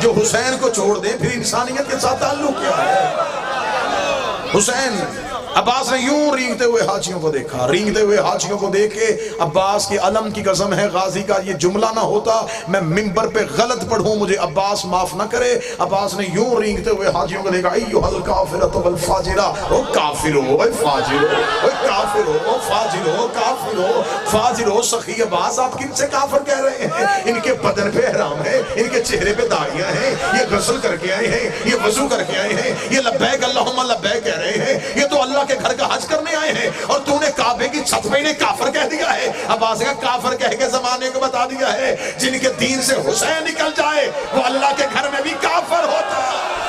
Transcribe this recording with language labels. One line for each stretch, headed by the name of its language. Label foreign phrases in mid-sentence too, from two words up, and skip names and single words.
Urdu: جو حسین کو چھوڑ دے پھر انسانیت کے ساتھ تعلق کیا ہے. حسین عباس نے یوں رینگتے ہوئے حاجیوں کو دیکھا. رینگتے ہوئے حاجیوں کو دیکھے عباس کی علم کی قسم ہے غازی کا یہ جملہ نہ ہوتا میں منبر پہ غلط پڑھوں, مجھے عباس معاف نہ کرے. عباس نے یوں رینگتے ہوئے حاجیوں کو دیکھا
Arabic: ایھا الکافرۃ والفاجرہ.
Urdu: او کافرو, او فاجرو, او کافرو, او فاجرو, کافرو, فاجرو. سخی عباس آپ کن سے کافر کہہ رہے ہیں؟ ان کے بدن پہ احرام ہے, ان کے چہرے پہ داڑیاں ہیں, یہ غسل کر کے آئے ہیں, یہ وضو کر کے آئے ہیں, یہ
Arabic: لبیک اللہم لبیک
Urdu: کہہ رہے ہیں, یہ تو اللہ کے گھر کا حج کرنے آئے ہیں, اور تو نے کعبے کی چھت پہ انہیں کافر کہہ دیا ہے. عباس کا کافر کہہ کے زمانے کو بتا دیا ہے جن کے دین سے حسین نکل جائے وہ اللہ کے گھر میں بھی کافر ہوتا ہے.